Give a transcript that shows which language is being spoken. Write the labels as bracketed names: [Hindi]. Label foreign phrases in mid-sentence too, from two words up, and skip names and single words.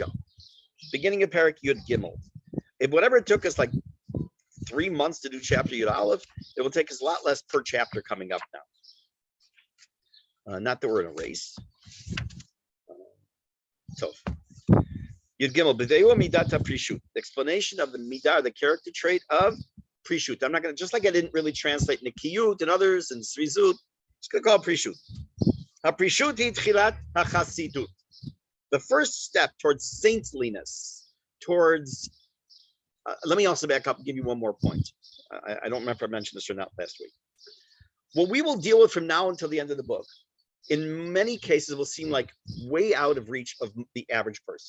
[English] Beginning of [Hebrew] פרק יוד גימל. [English] If whatever it took us like 3 months to do chapter [Hebrew] יוד אלף, [English] it will take us a lot less per chapter coming up now. Not that we're in a race. So [Hebrew] יוד גימל, בביאור מידת פרישות. [English] The explanation of the midah, the character trait of prishut. I'm not going to, just like I didn't really translate nikiyut and others and srizut, it's going to call it prishut. [Hebrew] הפרישות היא תחילת החסידות. [English] The first step towards saintliness, towards, let me also back up and give you one more point. I don't remember if I mentioned this or not last week. What we will deal with from now until the end of the book, in many cases, will seem like way out of reach of the average person.